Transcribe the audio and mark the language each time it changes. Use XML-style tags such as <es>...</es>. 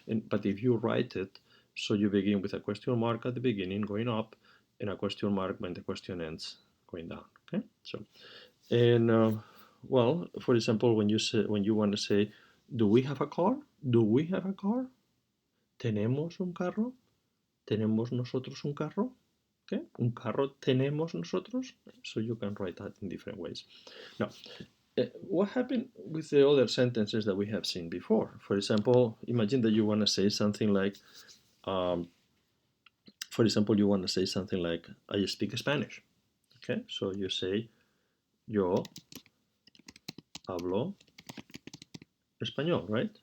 <en>But if you write it, so you begin with a question mark at the beginning, going up, and a question mark when the question ends, going down. Okay. So, and well, for example, when you want to say, "Do we have a car? Do we have a car?</en> <es>¿Tenemos un carro? ¿Tenemos nosotros un carro?"</es> <en>Okay.</en> <es>Un carro tenemos nosotros.</es> <en>So you can write that in different ways. Now, what happened with the other sentences that we have seen before? For example, imagine that you want to say something like, for example, you want to say something like, I speak Spanish. Okay, so you say,</en> <es>yo hablo español,</es> <en>right?</en>